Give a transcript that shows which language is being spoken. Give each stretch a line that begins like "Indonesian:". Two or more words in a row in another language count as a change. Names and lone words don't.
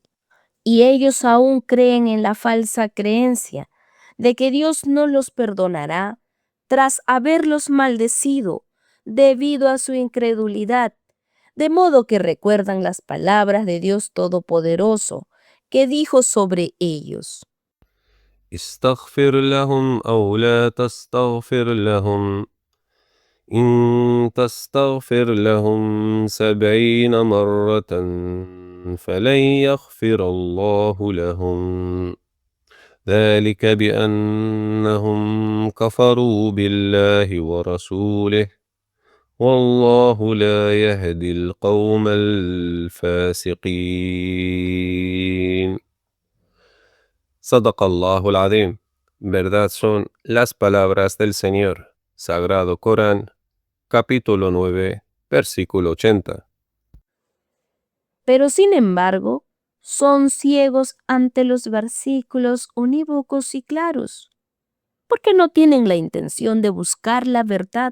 Spanish: Y ellos aún creen en la falsa creencia de que Dios no los perdonará tras haberlos maldecido debido a su incredulidad, de modo que recuerdan las palabras de Dios Todopoderoso que dijo sobre ellos:
Arabic: استغفر لهم أو لا تستغفر لهم إن تستغفر لهم 70 مرة فلن يغفر الله لهم ذلك بأنهم كفروا بالله ورسوله والله لا يهدي القوم الفاسقين. صدق الله العظيم.
Spanish: Verdad son las palabras del Señor. Sagrado Corán, capítulo 9, versículo 80. Pero sin embargo, son ciegos ante los versículos unívocos y claros, porque no tienen la intención de buscar la verdad.